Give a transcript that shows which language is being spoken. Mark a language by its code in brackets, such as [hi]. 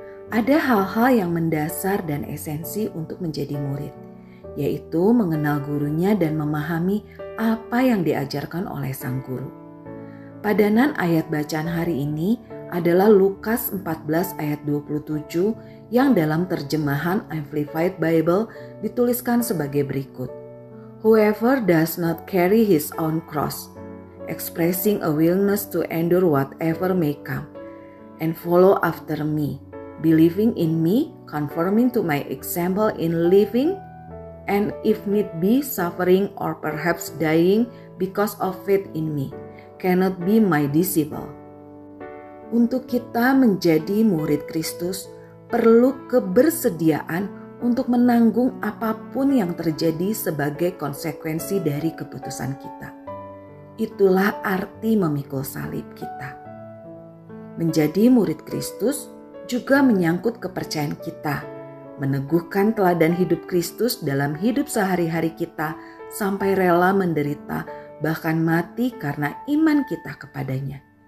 [id] Ada hal-hal yang mendasar dan esensi untuk menjadi murid, yaitu mengenal gurunya dan memahami apa yang diajarkan oleh sang guru. Padanan ayat bacaan hari ini adalah Lukas 14 ayat 27 yang dalam terjemahan Amplified Bible dituliskan sebagai berikut. [en] Whoever does not carry his own cross, expressing a willingness to endure whatever may come, and follow after me, believing in me, conforming to my example in living, and if need be suffering or perhaps dying because of faith in me, cannot be my disciple. [id] Untuk kita menjadi murid Kristus, perlu kebersediaan untuk menanggung apapun yang terjadi sebagai konsekuensi dari keputusan kita. Itulah arti memikul salib kita. Menjadi murid Kristus juga menyangkut kepercayaan kita, meneguhkan teladan hidup Kristus dalam hidup sehari-hari kita sampai rela menderita bahkan mati karena iman kita kepadanya.